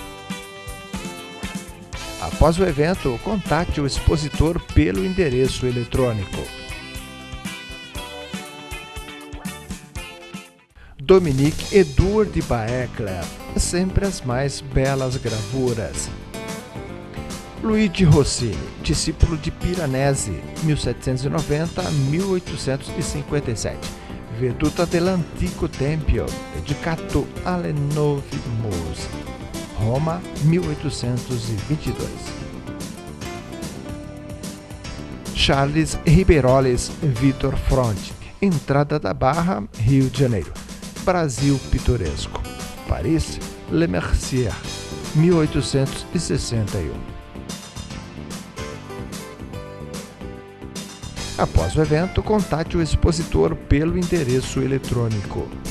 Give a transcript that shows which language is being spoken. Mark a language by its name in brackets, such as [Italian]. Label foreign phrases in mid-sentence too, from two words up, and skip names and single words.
[Portuguese] Após o evento, contate o expositor pelo endereço eletrônico. Dominique Edouard de Baeckler, sempre as mais belas gravuras. Luigi Rossini, discípulo de Piranesi, 1790 a 1857. [Italian] Veduta dell'Antico Tempio, dedicato alle Nove Muse, Roma, 1822. [Portuguese] Charles Ribeiroles Vitor Fronte, entrada da Barra, Rio de Janeiro. Brasil pitoresco. Paris, Le Mercier, 1861. Após o evento, contate o expositor pelo endereço eletrônico.